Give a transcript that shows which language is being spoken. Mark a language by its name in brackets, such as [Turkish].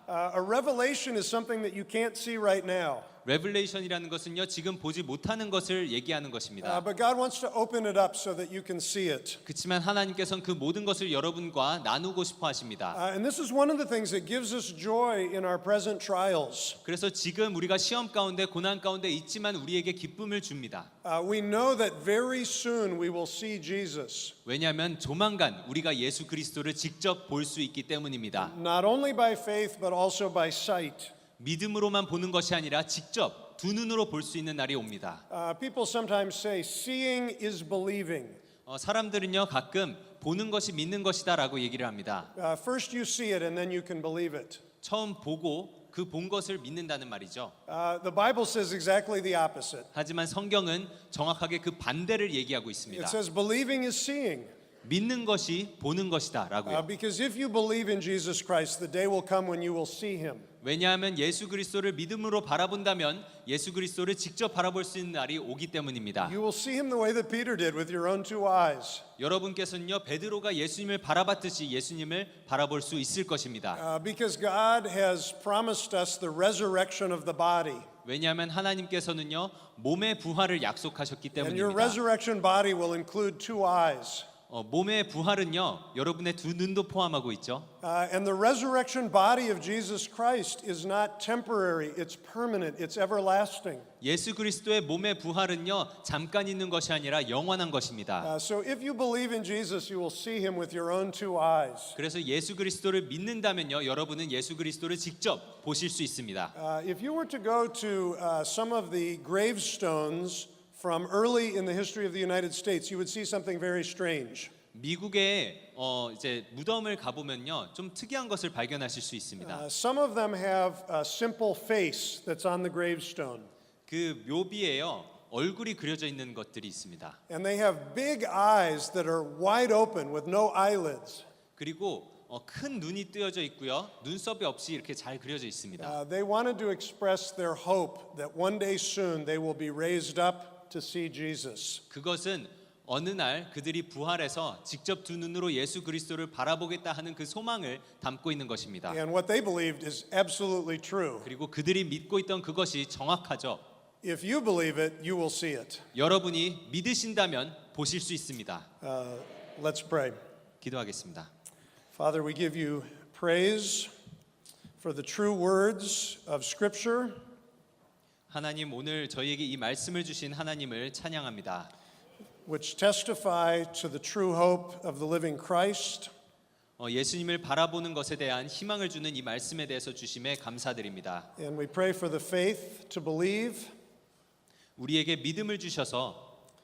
[English] A revelation is something that you can't see right now. [Korean] 레벨레이션이라는 것은요, 지금 보지 못하는 것을 얘기하는 것입니다. [English] But God wants to open it up so that you can see it. [Korean] 그렇지만 하나님께서는 그 모든 것을 여러분과 나누고 싶어 하십니다. [English] And this is one of the things that gives us joy in our present trials. [Korean] 그래서 지금 우리가 시험 가운데 고난 가운데 있지만 우리에게 기쁨을 줍니다. [English] We know that very soon we will see Jesus. [Korean] 왜냐하면 조만간 우리가 예수 그리스도를 직접 볼 수 있기 때문입니다. [English] Not only by faith but also by sight. [Korean] 믿음으로만 보는 것이 아니라 직접 두 눈으로 볼 수 있는 날이 옵니다. [English] People sometimes say seeing is believing. [Korean] 사람들은요, 가끔 보는 것이 믿는 것이다라고 얘기를 합니다. [English] First you see it and then you can believe it. [Korean] 처음 보고 그 본 것을 믿는다는 말이죠. [English] The Bible says exactly the opposite. [Korean] 하지만 성경은 정확하게 그 반대를 얘기하고 있습니다. [English] It says believing is seeing. [Korean] 믿는 것이 보는 것이다라고요. [English] Because if you believe in Jesus Christ, the day will come when you will see him. [Korean] 왜냐하면 예수 그리스도를 믿음으로 바라본다면 예수 그리스도를 직접 바라볼 수 있는 날이 오기 때문입니다. [English] You will see him the way that Peter did with your own two eyes. [Korean] 여러분께서는요, 베드로가 예수님을 바라봤듯이 예수님을 바라볼 수 있을 것입니다. [English] Because God has promised us the resurrection of the body. [Korean] 왜냐하면 하나님께서는요, 몸의 부활을 약속하셨기 [English] And your [Korean] 때문입니다. [English] resurrection body will include two eyes. [Korean] 몸의 부활은요, 여러분의 두 눈도 포함하고 있죠. [English] And the resurrection body of Jesus Christ is not temporary, it's permanent, it's everlasting. [Korean] 예수 그리스도의 몸의 부활은요, 잠깐 있는 것이 아니라 영원한 것입니다. [English] So if you believe in Jesus, you will see him with your own two eyes. [Korean] 그래서 예수 그리스도를 믿는다면요, 여러분은 예수 그리스도를 직접 보실 수 있습니다. [English] If you were to go to some of the gravestones from early in the history of the United States, you would see something very strange. [Korean] 미국의 이제 무덤을 가보면요, 좀 특이한 것을 발견하실 수 있습니다. [English] Some of them have a simple face that's on the gravestone. [Korean] 그 묘비에요, 얼굴이 그려져 있는 것들이 있습니다. [English] And they have big eyes that are wide open with no eyelids. [Korean] 그리고 큰 눈이 뜨여져 있고요, 눈썹이 없이 이렇게 잘 그려져 있습니다. [English] They wanted to express their hope that one day soon they will be raised up to see Jesus. [Korean] 그것은 어느 날 그들이 부활해서 직접 두 눈으로 예수 그리스도를 바라보겠다 하는 그 소망을 담고 있는 것입니다. [English] And what they believed is absolutely true. [Korean] 그리고 그들이 믿고 있던 그것이 정확하죠. [English] If you believe it, you will see it. [Korean] 여러분이 믿으신다면 보실 수 있습니다. [English] Let's pray. [Korean] 기도하겠습니다. [English] Father, we give you praise for the true words of Scripture. [Korean] 하나님, 오늘 저희에게 이 말씀을 주신 하나님을 찬양합니다. [English] Which testify to the true hope of the living Christ. [Korean] 예수님을 바라보는 것에 대한 희망을 주는 이 말씀에 대해서 주심에 감사드립니다. [English] And we pray for the faith to believe [Korean] 우리에게 믿음을 주셔서